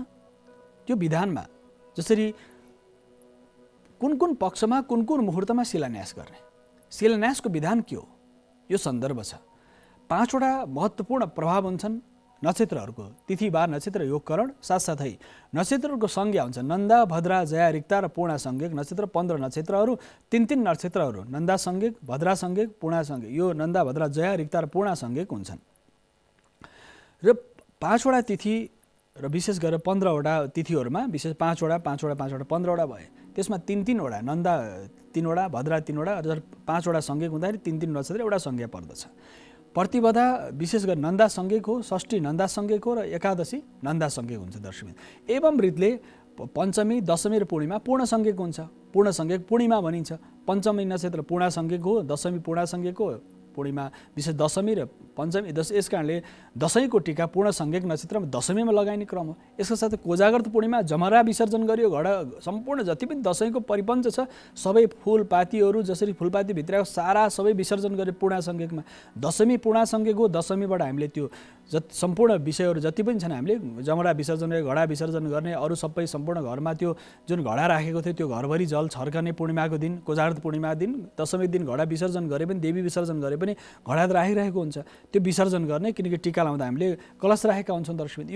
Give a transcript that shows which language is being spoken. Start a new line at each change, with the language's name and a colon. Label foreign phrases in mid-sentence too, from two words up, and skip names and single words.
Nepali: त्यो विधानमा जसरी कुन कुन पक्षमा कुन कुन मुहूर्तमा शिलान्यास गर्ने, शिलान्यासको विधान के हो यो सन्दर्भ छ। 5 वटा महत्त्वपूर्ण प्रभाव हुन्छन् नक्षत्रहरूको, तिथि बार नक्षत्र योगकरण, साथसाथै नक्षत्रहरूको संज्ञा हुन्छ नन्दा भद्रा जया रिक्ता र पूर्णा संज्ञक नक्षत्र। 15 नक्षत्रहरू 3 नक्षत्रहरू नन्दा संज्ञक भद्रा संज्ञक पूर्णा संज्ञक। यो नन्दा भद्रा जया रिक्ता र पूर्णा संज्ञक हुन्छन् र 5 वटा तिथि र विशेष गरेर 15 वटा तिथिहरूमा विशेष 5 वटा 15 वटा भए त्यसमा 3 वटा नन्दा 3 वटा भद्रा 3 वटा र 5 वटा संज्ञक हुँदाखेरि 3 नक्षत्र एउटा संज्ञा पर्दछ। प्रतिपदा विशेष गरी नन्दा संज्ञक हो, षष्ठी नन्दा संज्ञक हो र एकादशी नन्दा संज्ञक हुन्छ दर्शकवृन्द। एवं रीतले पञ्चमी दशमी र पूर्णिमा पूर्ण संज्ञक हुन्छ। पूर्ण संज्ञक पूर्णिमा भनिन्छ। पञ्चमी नक्षत्र पूर्णा संज्ञक हो, दशमी पूर्णा संज्ञक हो, पूर्णिमा विशेष दशमी र पञ्चमी यस कारणले दशैँको टीका पूर्ण संज्ञक नक्षत्रमा दशमीमा लगाइने क्रम हो। यसका साथै कोजाग्रत पूर्णिमा जमरा विसर्जन गरियो। घडा सम्पूर्ण जति पनि दशैँको परिपञ्च छ सबै फुलपातीहरू जसरी फुलपाती भित्रको सारा सबै विसर्जन गरे पूर्णा संज्ञकमा। दशमी पूर्णा संज्ञक हो। दशमीबाट हामीले त्यो सम्पूर्ण विषयहरू जति पनि छन् हामीले जमरा विसर्जन गरे, घडा विसर्जन गर्ने, अरू सबै सम्पूर्ण घरमा त्यो जुन घडा राखेको थियो त्यो घरभरि जल छर्कने पूर्णिमाको दिन, कोजाग्रत पूर्णिमाको दिन, दशमी दिन घडा विसर्जन गरे पनि देवी विसर्जन गरे पनि घडा राखिरहेको हुन्छ त्यो विसर्जन गर्ने, किनकि टीका लाउँदा हामीले कलश राखेका हुन्छौँ दर्शकवृन्द।